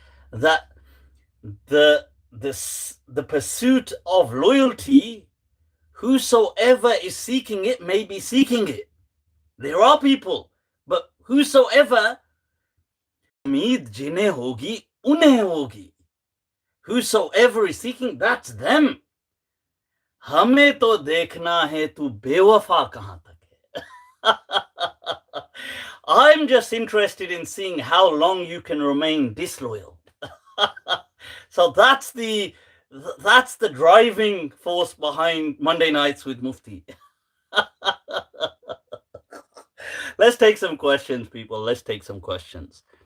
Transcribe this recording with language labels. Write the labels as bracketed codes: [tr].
[en] That the pursuit of loyalty, whosoever is seeking it may be seeking it. There are people, but whosoever, [ur] उम्मीद जिन्हें होगी उन्हें होगी. [en] Whosoever is seeking, that's them. [ur] हमें तो देखना है तू बेवफा कहां तक है. [en] I'm just interested in seeing how long you can remain disloyal. So that's the driving force behind Monday Nights with Mufti. Let's take some questions, people. Let's take some questions.